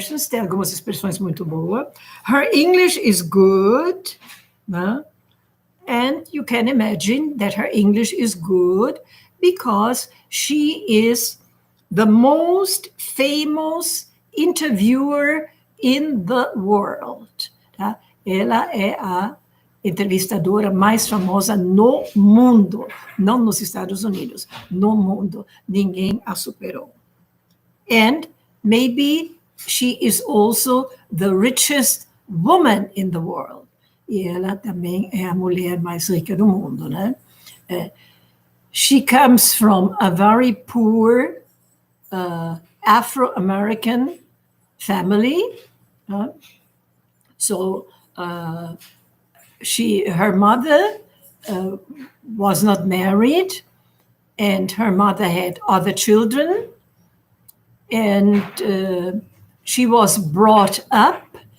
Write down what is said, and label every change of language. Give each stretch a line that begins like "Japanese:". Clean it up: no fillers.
Portuguese: Tem algumas expressões muito boas.
English: Her English is good.
Portuguese: Né?
English: And you can imagine that her English is good because she is the most famous interviewer in the world.
Portuguese: Tá? Ela é a entrevistadora mais famosa no mundo, não nos Estados Unidos, no mundo. Ninguém a superou.
English: And maybe she is also the richest woman in the world.
Portuguese: E ela também é a mulher mais rica do mundo, né?
English: She comes from a very poor Afro-American family. So her mother was not married, and her mother had other children, and she was brought up.